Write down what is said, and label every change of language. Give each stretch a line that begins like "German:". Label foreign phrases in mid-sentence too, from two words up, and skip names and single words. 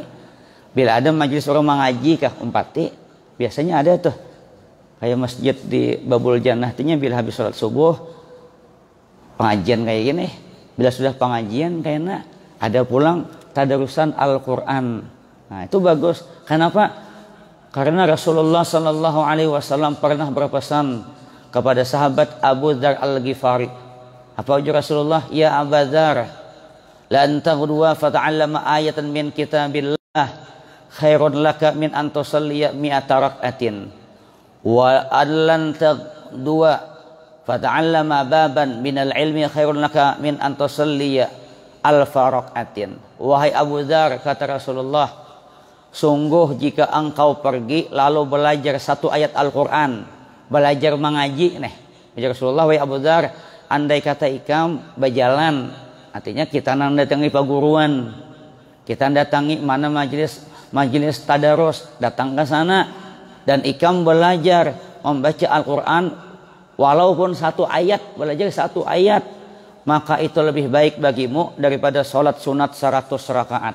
Banjar: Bila ada majelis orang mengaji kah umpati, biasanya ada tuh kayak masjid di Babul Jannah tuh, bila habis sholat subuh pengajian kayak gini. Bila sudah pengajian kayaknya ada pulang tadarusan Al-Quran.
Indonesian: Nah itu bagus. Kenapa? Karena Rasulullah
Arabic: صلى الله عليه وسلم
Indonesian: pernah berpesan kepada sahabat Abu Dzar Al-Ghifari.
Banjar: Apa ujar Rasulullah?
Arabic: يا أبا ذر، لأن تغدو فتعلم آية من كتاب الله خير لك من أن تصلي مائة ركعة، ولأن تغدو فتعلم بابا من العلم خير لك من أن تصلي ألف ركعة.
Indonesian: Wahai Abu Dzar, kata Rasulullah, sungguh jika engkau pergi lalu belajar 1 ayat Al-Quran,
Banjar: belajar mengaji nih,
Arabic: يا رسول الله,
Banjar: wahai Abu Dzar, andai kata ikam berjalan, artinya kita datangi paguruan, kita datangi mana majelis tadarus, datang ke sana dan ikam belajar membaca Al-Quran walaupun 1 ayat, belajar 1 ayat, maka itu lebih baik bagimu daripada sholat sunat 100 rakaat.